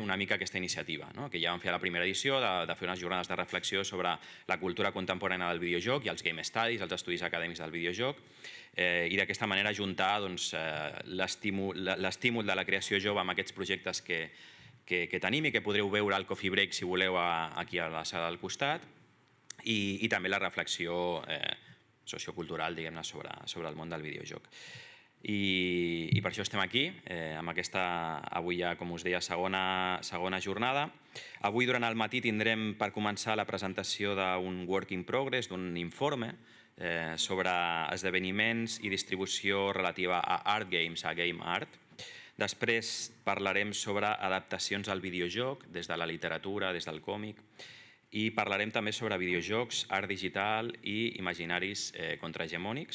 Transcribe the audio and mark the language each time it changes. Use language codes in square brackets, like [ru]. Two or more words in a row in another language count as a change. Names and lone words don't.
[ca] una mica aquesta iniciativa, que ja vam fer a la primera edició, de fer unes jornades de reflexió sobre la cultura contemporània del videojoc i els [en] game studies, [ca] els estudis acadèmics del videojoc, i d'aquesta manera ajuntar l'estímul de la creació jove amb aquests projectes que tenim i que podreu veure al Coffee Break, si voleu, aquí a la sala del costat, i també la reflexió sociocultural, diguem-ne, sobre el món del videojoc. I per això estem aquí, amb aquesta, avui ja, com us deia, segona jornada. Avui durant el matí tindrem, per començar, la presentació d'un [en] work in progress, [ca] d'un informe sobre esdeveniments i distribució relativa a ArtGames, a Game Art. Després parlarem sobre adaptacions al videojoc, des de la literatura, des del còmic, i parlarem també sobre videojocs, art digital i imaginaris contrahegemònics.